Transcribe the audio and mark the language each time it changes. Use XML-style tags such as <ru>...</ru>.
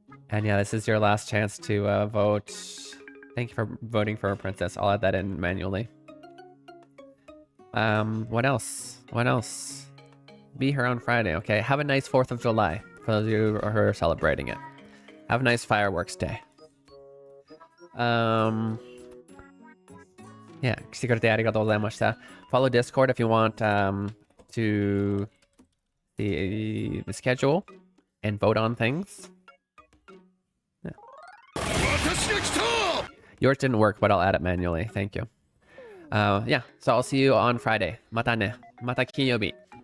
<en>And yeah, this is your last chance to vote. Thank you for voting for a princess. I'll add that in manually. What else? What else? Be here on Friday, okay? Have a nice 4th of July for those of you who are celebrating it. Have a nice fireworks day.</en> <ja>Yeah, 来てくれてありがとうございました.</ja> <en>Follow Discord if you want to see the schedule and vote on things. Yeah. Yours didn't work, but I'll add it manually. Thank you. Yeah, so I'll see you on Friday.</en> <ja>またね。また金曜日。</ja>